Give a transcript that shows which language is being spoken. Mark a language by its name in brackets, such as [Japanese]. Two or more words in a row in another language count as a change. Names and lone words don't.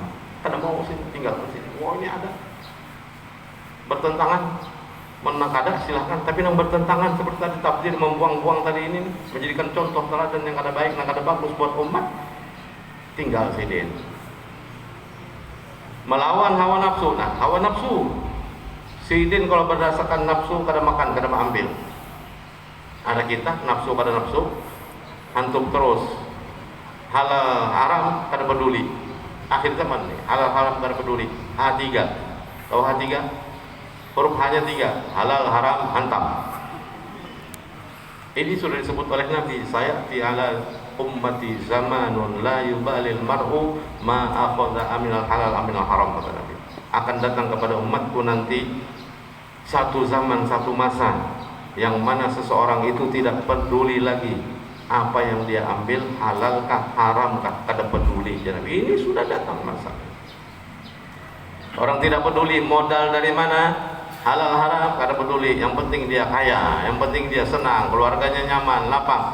[Banjar] Kada mau sini tinggalkan sini. Wah, ini ada bertentangan. Mana kada silahkan, tapi yang bertentangan seperti tadi tafsir membuang-buang tadi ini, menjadikan contoh teladan yang kada baik, yang kada bagus buat umat, tinggal sini. Melawan hawa nafsu. Nah, hawa nafsu sidin kalau berdasarkan nafsu kada makan, kada ambil. Ada kita nafsu pada nafsu, antum terus halal haram kada peduli. Akhir zaman nih, halal haram kada peduli. H3. Tahu H3? Huruf hanya 3, halal haram hantam. Ini sudah disebut oleh Nabi, [Arabic] يأتي على أمتي زمان لا يبالي المرء ما أخذ أمن الحلال أمن الحرام, [Banjar] kata Nabi. Akan datang kepada umatku nanti satu zaman, satu masa yang mana seseorang itu tidak peduli lagi apa yang dia ambil, halalkah haramkah, kada peduli. Jadi ini sudah datang masa. Orang tidak peduli modal dari mana, halal haram kada peduli, yang penting dia kaya, yang penting dia senang, keluarganya nyaman, lapang.